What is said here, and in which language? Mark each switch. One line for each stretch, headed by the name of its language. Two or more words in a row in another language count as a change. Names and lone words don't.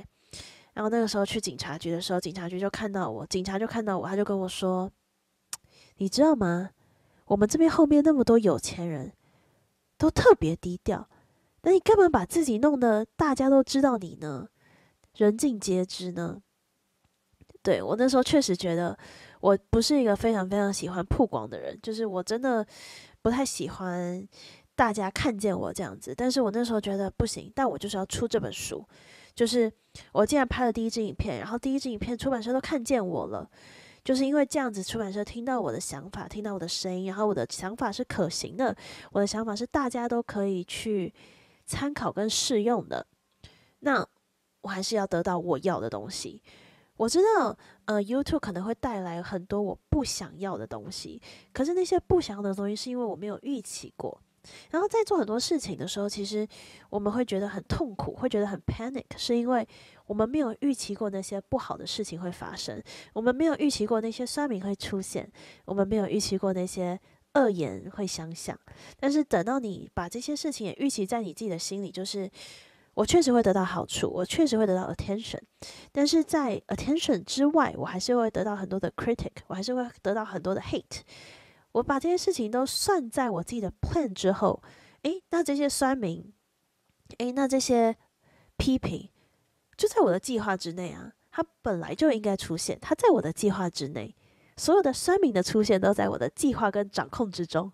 Chinese: 然後那個時候去警察局的時候，警察就看到我，他就跟我說：“你知道嗎？我們這邊後面那麼多有錢人，都特別低調。那你幹嘛把自己弄得大家都知道你呢？人盡皆知呢？”對，我那時候確實覺得我不是一個非常非常喜歡曝光的人，就是我真的不太喜歡大家看見我這樣子。但是我那時候覺得不行，但我就是要出這本書。就是我既然拍了第一支影片，然後第一支影片出版社都看見我了，就是因為這樣子，出版社聽到我的想法，聽到我的聲音，然後我的想法是可行的，我的想法是大家都可以去參考跟試用的，那我還是要得到我要的東西。我知道YouTube 可能會帶來很多我不想要的東西，可是那些不想要的東西是因為我沒有預期過， 然後在做很多事情的時候，其實我們會覺得很痛苦，會覺得很 panic， 是因為我們沒有預期過那些不好的事情會發生，我們沒有預期過那些酸民會出現，我們沒有預期過那些惡言會相向。但是等到你把這些事情也預期在你自己的心裡，就是我確實會得到好處，我確實會得到 attention，但是在 attention 之外，我還是會得到很多的 critic， 我還是會得到很多的 hate。我把這些事情都算在我自己的 plan 之後，那這些酸民，那這些批評，就在我的計劃之內啊，它本來就應該出現，它在我的計劃之內，所有的酸民的出現都在我的計劃跟掌控之中。